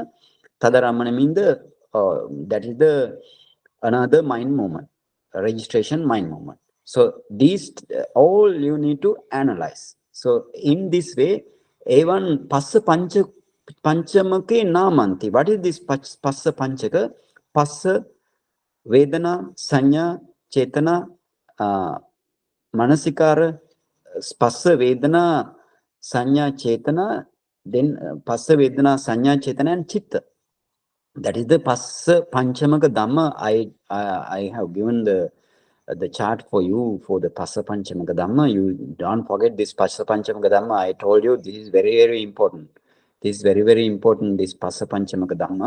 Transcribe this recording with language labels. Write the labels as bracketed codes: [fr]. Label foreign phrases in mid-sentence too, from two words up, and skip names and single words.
[en] Tadaramana means the that is the another mind movement, registration mind movement. So these all you need to analyze. So in this way, even [pi] passa panchamake namanti. [en] What is this passa panchaka? [pi] Passa, vedana, sanya, chetana, manasikara, passa, vedana, sanya, chetana, then passa, vedana, sanya, chetana, [en] and chitta. That is the [pi] Passa Panchamaka Dhamma. [en] I have given the chart for you for the [pi] Passa Panchamaka Dhamma. [en] You don't forget this [pi] Passa Panchamaka Dhamma. [en] I told you this is very, very important. This is very, very important, this [pi] Passa Panchamaka Dhamma.